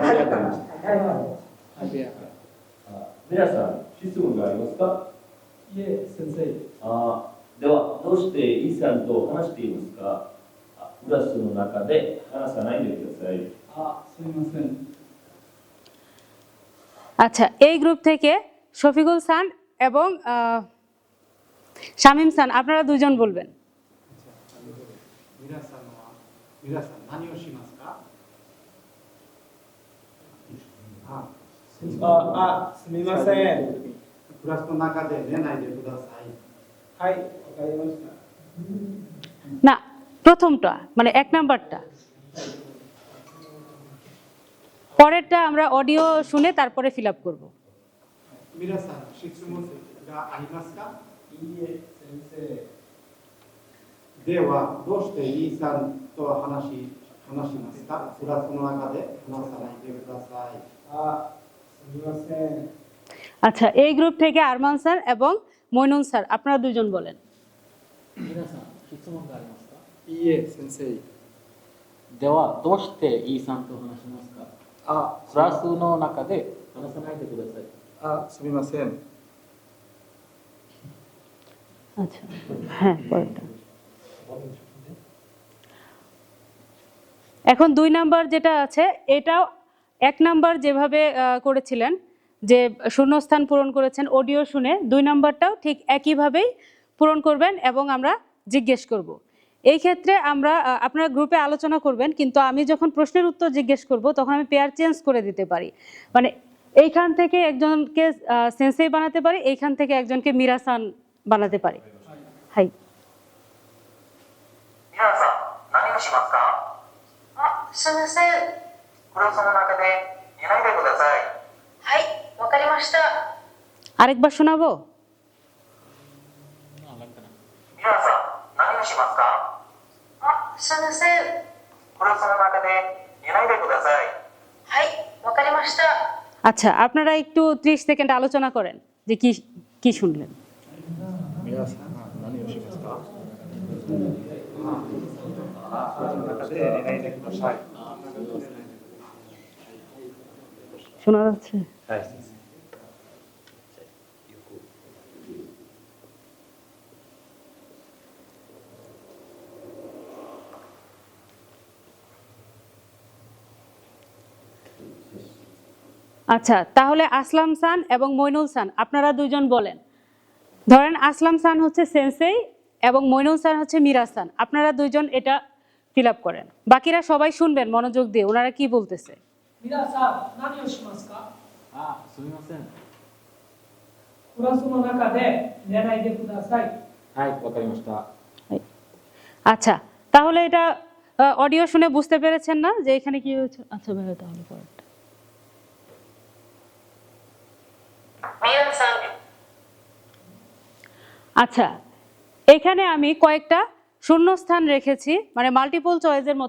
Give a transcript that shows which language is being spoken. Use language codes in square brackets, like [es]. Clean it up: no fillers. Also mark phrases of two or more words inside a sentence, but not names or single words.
[ja] ありがとうございます。はい、ベア皆さん、質問がありますか？いえ、先生。では、どうしてイさんと話していますか？クラスの中で話さないでください。すみません。 [bn] আচ্ছা, এই গ্রুপ থেকে শফিকুল খান এবং শামীম খান আপনারা দুজন বলবেন। [ja] 皆さん何をしますか？すみません。クラスの中で寝ないでください。はい、わかりました。 [bn] না, প্রথমটা মানে 1 নাম্বারটা, পরেরটা আমরা অডিও শুনে তারপরে [en] fill up [bn] করব। [ja] 皆さん質問がありますか？いいえ、先生。ではどうしてイーさんと話しますか？クラスの中で話さないでください。すみません。 [bn] আচ্ছা, এই গ্রুপ থেকে আরমান স্যার এবং মইনুন স্যার আপনারা দুজন বলেন। [ja] 皆さん、質問がありますか？いいえ、先生。では、どうしてイーさんと話しますか？クラスの中で話さないでください。すみません。 [bn] আচ্ছা, হ্যাঁ, পরেরটা। এখন 2 নাম্বার যেটা আছে এটাও 1 নাম্বার যেভাবে করেছিলেন যে শূন্যস্থান পূরণ করেছেন অডিও শুনে, 2 নাম্বারটাও ঠিক একইভাবেই পূরণ করবেন এবং আমরা জিজ্ঞেস করব। এই ক্ষেত্রে আমরা আপনারা গ্রুপে আলোচনা করবেন, কিন্তু আমি যখন প্রশ্নের উত্তর জিজ্ঞেস করব তখন আমি [en] pair change [bn] করে দিতে পারি। মানে এইখান থেকে একজনকে সেন্সেই বানাতে পারি, এইখান থেকে একজনকে মিরাসান বানাতে পারি। হাই, [ja] 皆さん何をしますか？すみません。クラスの中で寝ないでください。はい、わかりました。 [bn] আরেকবার শোনাবো? [ja] 皆さん何をしますか？すみません。クラスの中で寝ないでください。はい、わかりました。 [bn] আচ্ছা, আপনারা একটু 30 সেকেন্ড আলোচনা করেন যে কি কি শুনলেন। [ja] 皆さん何をしますか？クラスの中で寝ないでください。 [bn] শোনা যাচ্ছে? [ja] はい、先生。 [bn] আচ্ছা, তাহলে আসলাম খান এবং মইনুল খান আপনারা দুজন বলেন। ধরেন আসলাম খান হচ্ছে সেন্সেই এবং মইনুল খান হচ্ছে মিরাসান, আপনারা দুজন এটা [en] fill up [bn] করেন। বাকিরা সবাই শুনবেন মনোযোগ দিয়ে ওনারা কি বলতেছে। [ja] 皆さん、何をしますか？すみません。クラスの中で寝ないでください。はい、わかりました。 [bn] আচ্ছা, তাহলে এটা অডিও শুনে বুঝতে পেরেছেন না যে এখানে কি হয়েছে? আচ্ছা ভাই, তাহলে পরেরটা। [ja] 皆さん、 [bn] আচ্ছা, এখানে আমি কয়েকটা শূন্যস্থান রেখেছি, মানে [en] multiple choice [bn] মতো।